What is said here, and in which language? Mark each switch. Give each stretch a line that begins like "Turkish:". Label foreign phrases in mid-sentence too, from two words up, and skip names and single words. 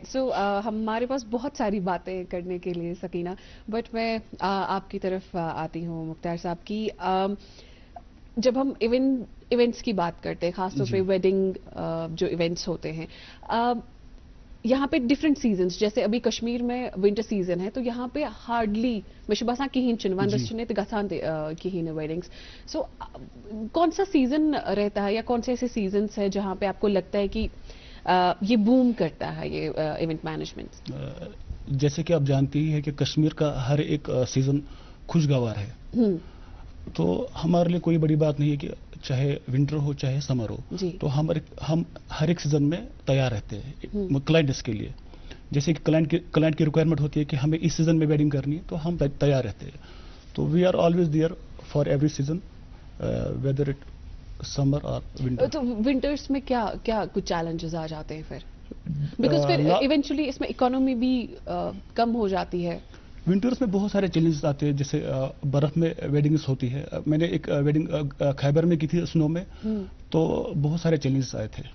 Hindi: सो हमारे पास बहुत सारी बातें करने के लिए सकीना, बट मैं आपकी तरफ आती हूँ मुख्तार साहब की। जब हम इवेंट्स की बात करते हैं, खासतौर पे वेडिंग जो इवेंट्स होते हैं, यहाँ पे
English: different seasons,
Hindi: जैसे अभी कश्मीर में
English: winter season
Hindi: है तो यहाँ पे हार्डली
Kashmiri: बसा कहीं वंदस गसान कहीं वेडिंग्स।
Hindi: सो कौन सा सीजन रहता है या कौन से ऐसे सीजन्स है जहाँ पे आपको लगता है कि ये बूम करता है ये
English: event management?
Hindi: जैसे कि आप जानती ही है कि कश्मीर का हर एक सीजन खुशगवार है, तो हमारे लिए कोई बड़ी बात नहीं है कि चाहे विंटर हो चाहे समर हो, तो हम हर एक सीजन में तैयार रहते हैं क्लाइंट्स के लिए। जैसे कि क्लाइंट की रिक्वायरमेंट होती है कि हमें इस सीजन में वेडिंग करनी है, तो हम तैयार रहते हैं।
English: to we are always there for every season, whether it summer or winter.
Hindi: तो विंटर्स में क्या क्या कुछ चैलेंजेस आ जाते हैं फिर? बिकॉज फिर इवेंचुअली इसमें इकोनॉमी भी कम हो जाती है। विंटर्स में बहुत सारे चैलेंजेस आते हैं, जैसे बर्फ में वेडिंग्स होती है। मैंने एक वेडिंग खैबर में की थी स्नो में, तो बहुत सारे चैलेंजेस आए थे।